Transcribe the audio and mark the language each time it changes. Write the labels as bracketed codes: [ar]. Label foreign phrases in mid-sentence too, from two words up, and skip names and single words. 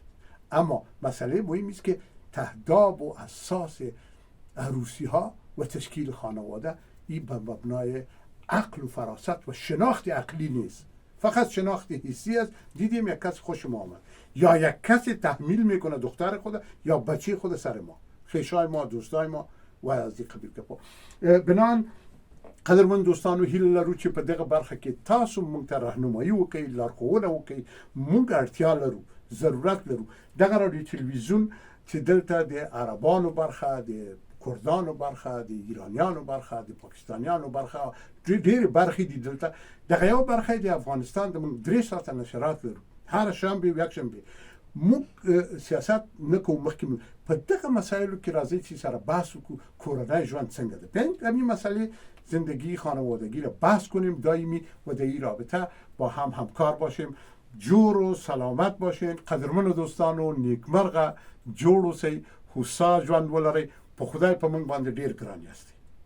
[fa] اما مسئله مهم است که تهداب و اساس عروسی ها و تشکیل خانواده این به مبنای عقل و فراست و شناخت عقلی نیست، فقط شناخت حسی است. دیدیم یک کس خوش ما آمد یا یک کسی تحمیل میکنه دختر خود یا بچه خود سر ما، خویشای ما، دوستای ما و از این قبیل کپا. [ps] بنان قدرمن دوستانو هیله لرو چې په دغه برخه کې تاسو مونږ ته راهنمایي وکړئ، لارښوونه وکړئ. مونږ اړتیا لرو، ضرورت لرو دغه راډیو تلویزیون چې دلته د عربانو برخه، د کردانو برخه، د ایرانیانو برخه، د پاکستانیانو برخه، ډېرې برخې دي دلته. دغه یو برخه د افغانستان د موږ 3 ساعته نشرات لرو، [fa] هر شنبه و یک شنبه. [ps] موږ سیاست نه کوو، مخکې په دغه مسایلو کې راځئ چې سره بحث وکړو کورنی ژوند څنګه ده. [fa] بیا همین مسئله زندگی خانوادگی را بحث کنیم دائمی و در این رابطه با هم همکار باشیم. جور و سلامت باشین قدرمن دوستان [ps] و نیکمرغه جوړ اوسئ، هوسا ژوند ولرئ. په خدای په موږ باندې ډېر ګران یاست.